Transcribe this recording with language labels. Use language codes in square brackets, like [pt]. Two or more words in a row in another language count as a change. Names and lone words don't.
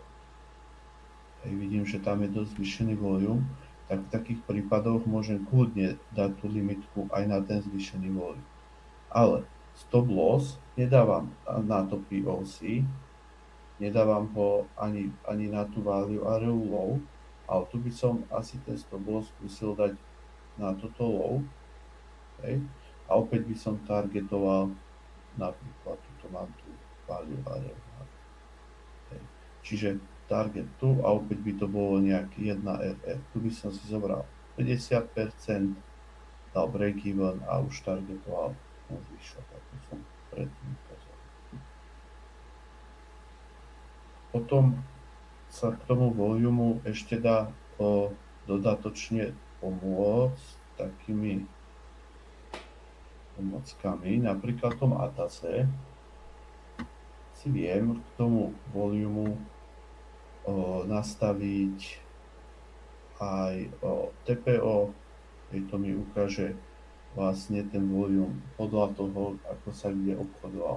[sk] Hej, vidím, že tam je dosť zvýšený volume, tak v takých prípadoch môžem kľudne dať tú limitku aj na ten zvýšený volume. Ale [en] stop loss [sk] nedávam na to POC, nedávam ho ani na tú [en] value area low, [sk] ale tu by som asi ten [en] stop loss [sk] skúsil dať na toto low. Hej. A opäť by som targetoval napríklad, tuto mám tu [en] value area. [sk] Hej. Čiže target tu a opäť by to bolo nejaký 1RR. Tu by som si zobral 50%, dal [en] break even [sk] a už targetoval ten zvyšok, ako som predtým ukázal. Potom sa k tomu volumu ešte dá dodatočne pomôcť takými pomockami, napríklad v tom Atase si viem k tomu volumu nastaviť aj TPO, keď to mi ukáže vlastne ten volume podľa toho, ako sa kde obchodoval.